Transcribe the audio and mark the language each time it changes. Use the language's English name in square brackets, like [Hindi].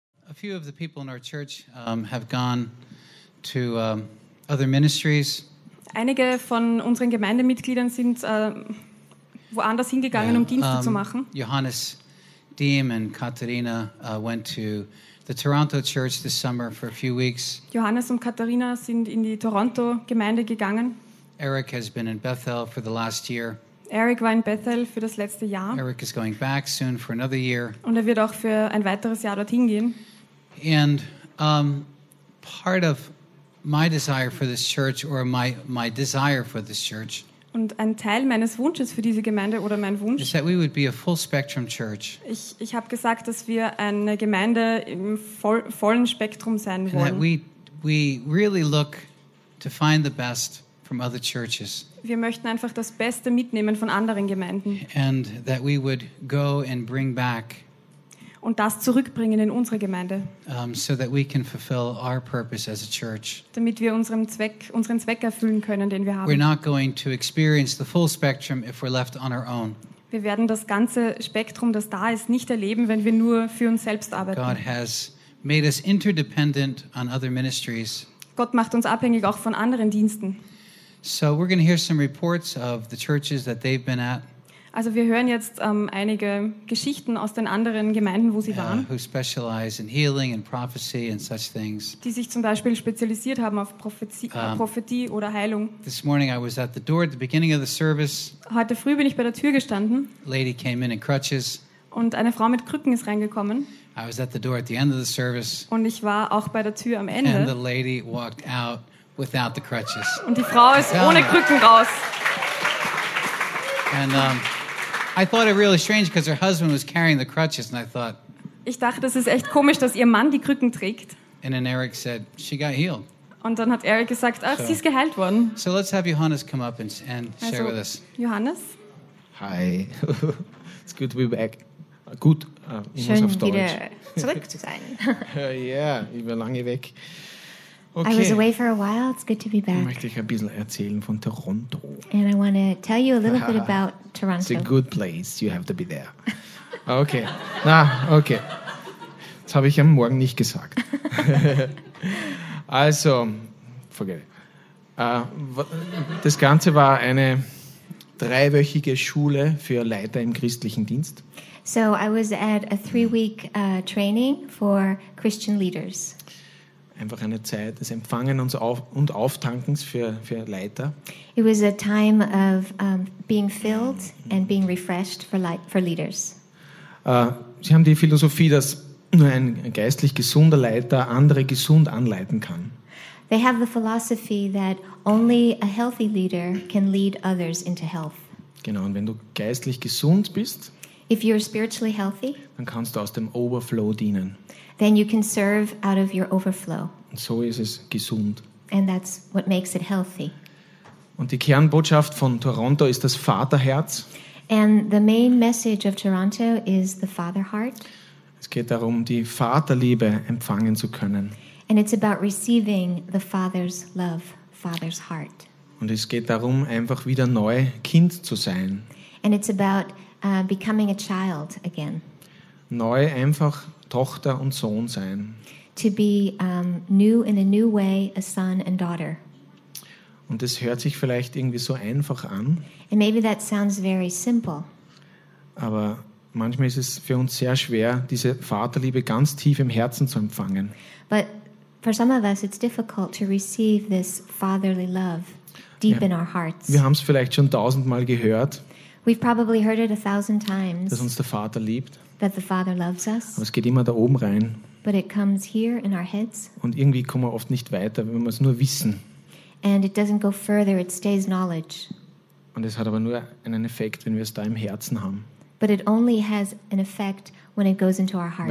[English] A few of the people in our church have gone to other ministries. [German] Einige von unseren Gemeindemitgliedern sind woanders hingegangen, um Dienste zu machen. [English] Johannes Diem and Katharina went to the Toronto church this summer for a few weeks. [German] Johannes und Katharina sind in die Toronto Gemeinde gegangen. [English] Eric has been in Bethel for the last year. [German] Eric war in Bethel für das letzte Jahr. [English] Eric is going back soon for another year. [German] Und wird auch für ein weiteres Jahr dorthin gehen. [English] And part of my desire for this church, or my desire for this church, [German] und ein Teil meines Wunsches für diese Gemeinde oder mein Wunsch, [English] is that we would be a full spectrum church. [German] Ich habe gesagt, dass wir eine Gemeinde im vollen Spektrum sein wollen. [English] And that we really look to find the best from other churches. [German] Wir möchten einfach das Beste mitnehmen von anderen Gemeinden. [English] And that we would go and bring back, [German] und das zurückbringen in unsere Gemeinde. [English] So that we can fulfill our purpose as a church. [German] Damit wir unseren Zweck erfüllen können, den wir haben. [English] We're not going to experience the full spectrum if we're left on our own. [German] Wir werden das ganze Spektrum, das da ist, nicht erleben, wenn wir nur für uns selbst arbeiten. [English] God has made us interdependent on other ministries. [German] Gott macht uns abhängig auch von anderen Diensten. [English] So we're going to hear some reports of the churches that they've been at. [German] Also wir hören jetzt einige Geschichten aus den anderen Gemeinden, wo sie waren. [English] Who specialize in healing and prophecy and such things. [German] Die sich zum Beispiel spezialisiert haben auf Prophetie oder Heilung. [English] This morning I was at the door at the beginning of the service. [German] Heute früh bin ich bei der Tür gestanden. [English] Lady came in crutches. [German] Und eine Frau mit Krücken ist reingekommen. [English] I was at the door at the end of the service. [German] Und ich war auch bei der Tür am Ende. [English] And the lady walked out without the crutches. [German] Und die Frau ist ohne Krücken raus. [English] And I thought it really strange because her husband was carrying the crutches, and I thought. [German] Ich dachte, das ist echt komisch, dass ihr Mann die Krücken trägt. [English] And then Eric said she got healed. [German] Und dann hat Eric gesagt, ach, sie ist geheilt worden. [English] So let's have Johannes come up and share with us. Johannes. Hi, it's good to be back. [German] Gut. Schön muss auf Deutsch. Wieder zurück zu sein. Yeah, ich war lange weg. [English] Okay. I was away for a while. It's good to be back. [German] Möchte ich ein bisschen erzählen von Toronto. [English] And I want to tell you a little bit about Toronto. It's a good place. You have to be there. Okay. Na, okay. [German] Das habe ich am Morgen nicht gesagt. Also, [English] forget it. [German] Das Ganze war eine dreiwöchige Schule für Leiter im christlichen Dienst. [English] So I was at a three-week training for Christian leaders. [German] Einfach eine Zeit des Empfangens und Auftankens für Leiter. [English] It was a time of being filled and being refreshed for leaders. [German] Sie haben die Philosophie, dass nur ein geistlich gesunder Leiter andere gesund anleiten kann. [English] They have the philosophy that only a healthy leader can lead others into health. [German] Genau, und wenn du geistlich gesund bist, [English] if you're spiritually healthy, [German] dann kannst du aus dem Overflow dienen. [English] Then you can serve out of your overflow. [German] Und so ist es gesund. [English] And that's what makes it healthy. [German] Und die Kernbotschaft von Toronto ist das Vaterherz. [English] And the main message of Toronto is the Father Heart. [German] Es geht darum, die Vaterliebe empfangen zu können. [English] And it's about receiving the Father's love, Father's heart. [German] Und es geht darum, einfach wieder neu Kind zu sein. [English] And it's about becoming a child again. [German] Neu einfach Tochter und Sohn sein. [English] To be new in a new way, a son and daughter. [German] Und das hört sich vielleicht irgendwie so einfach an. [English] And maybe that sounds very simple. [German] Aber manchmal ist es für uns sehr schwer, diese Vaterliebe ganz tief im Herzen zu empfangen. [English] But for some of us it's difficult to receive this fatherly love deep in our hearts. [German] Wir haben es vielleicht schon tausendmal gehört. [English] We've probably heard it 1,000 times. [German] Dass uns der Vater liebt. [English] That the Father loves us. [German] Aber es geht immer da oben rein. [English] But it comes here in our heads. [German] Und irgendwie kommen wir oft nicht weiter, wenn wir es nur wissen. [English] And it doesn't go further, it stays knowledge. [German] Und es hat aber nur einen Effekt, wenn wir es da im Herzen haben. [English] But it only has an effect when it goes into our hearts.